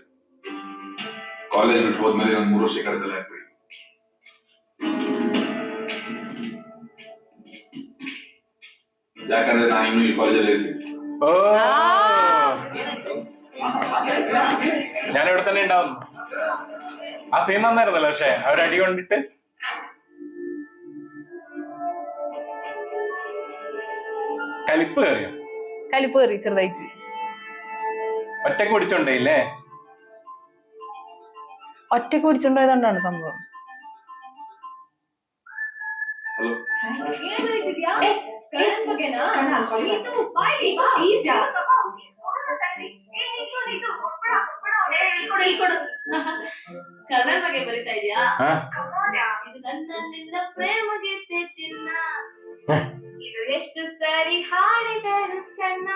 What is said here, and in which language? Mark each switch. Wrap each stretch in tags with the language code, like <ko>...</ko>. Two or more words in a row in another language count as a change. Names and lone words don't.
<kn>ಕಾಲೇಜ್ ಬಿಟ್ಟು ಹೋದ್ಮೇಲೆ ನಾನು 3 ವರ್ಷ ಕಳೆದಲ್ಲ ಆಗ್ಬಿಡಿ. ಯಾಕಂದ್ರೆ ನಾನು ಇನ್ನೂ ಈ ಕಾಲೇಜಲ್ಲಿ ಇರ್ತೀನಿ.</kn> <ml>ഞാനിവിടെ തന്നെ ഉണ്ടാവും. ആ സീൻ നന്നായിരുന്നല്ലോ. പക്ഷെ അവരടി കൊണ്ടിട്ട് കലിപ്പ് കയറിയോ? കലിപ്പ് കയറി ചെറുതായിട്ട്. ഒറ്റക്ക് പിടിച്ചോണ്ടേയില്ലേ? ഒറ്റക്ക് പിടിച്ചോണ്ടായതുകൊണ്ടാണ് സംഭവം.</ml> <kn>ಕರ್ಣನ್ ಬಗ್ಗೆ ಬರೀತಾ ಇದೆಯಾ? ಇದು ನನ್ನ ನಿನ್ನ ಪ್ರೇಮ ಗೀತೆ ಚಿನ್ನ, ಇದು ಎಷ್ಟು ಸರಿ ಹಾಡಿದರು ಚೆನ್ನ.</kn>